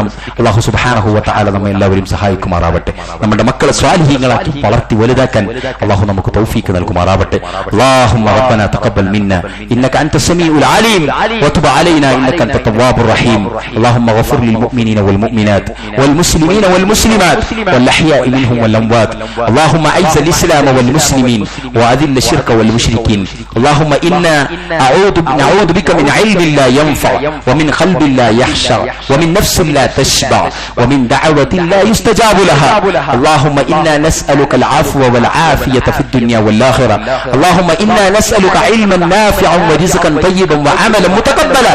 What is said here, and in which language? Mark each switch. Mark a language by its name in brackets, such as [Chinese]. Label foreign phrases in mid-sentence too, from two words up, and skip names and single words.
[Arabic] الله سبحانه وتعالى [Malayalam] നമ്മെ എല്ലാവരും സഹായിക്കുമാറാവട്ടെ. നമ്മുടെ മക്കളെ സ്വാലിഹീങ്ങളാക്കി വളർത്തി വലുതാക്കാൻ അല്ലാഹു നമുക്ക് തൗഫീഖ് നൽകുമാറാവട്ടെ. [Arabic] اللهم ربنا تقبل منا إنك أنت السميع العليم وتب علينا إنك أنت التواب الرحيم. اللهم اغفر للمؤمنين والمؤمنات والمسلمين والمسلمات الأحياء منهم والأموات. اللهم أعز الإسلام والمسلمين وأذل الشرك والمشركين. اللهم إنا نعوذ بك من علم لا ينفع ومن قلب لا يخشع ومن نفس لا تشبع ومن دعوة لا يستجاب لها. اللهم إنا نسألك العفو والعافية في الدنيا والآخرة. اللهم إنا نسألك علما نافعا ورزقا طيبا وعملا متقبلا.